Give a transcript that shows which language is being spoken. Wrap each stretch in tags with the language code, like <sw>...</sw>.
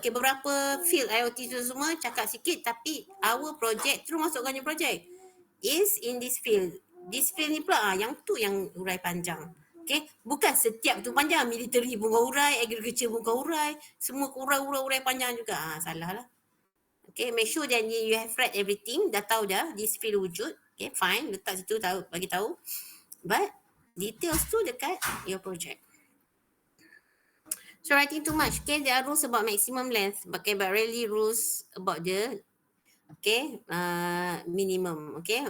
<ms>Okay, beberapa field IoT tu semua cakap sikit, tapi</ms> <en>our project,</en> <ms>terus masukkan</ms> <en>your project, is in this field. This field</en> <ms>ni pula, yang tu yang urai panjang. Okay, bukan setiap tu panjang. Military pun kau urai, agriculture pun kau urai, semua kau urai panjang juga. Salah lah.</ms> <en>Okay, make sure that you have read everything,</en> <ms>dah tahu dah,</ms> <en>this field wujud.</en> <ms>Okay, fine, letak situ, tahu, bagi tahu.</ms> <en>But details</en> <ms>tu dekat</ms> <en>your project. So writing too much, okay, there are rules about maximum length, okay, but rarely rules about the, okay, minimum, okay.</en>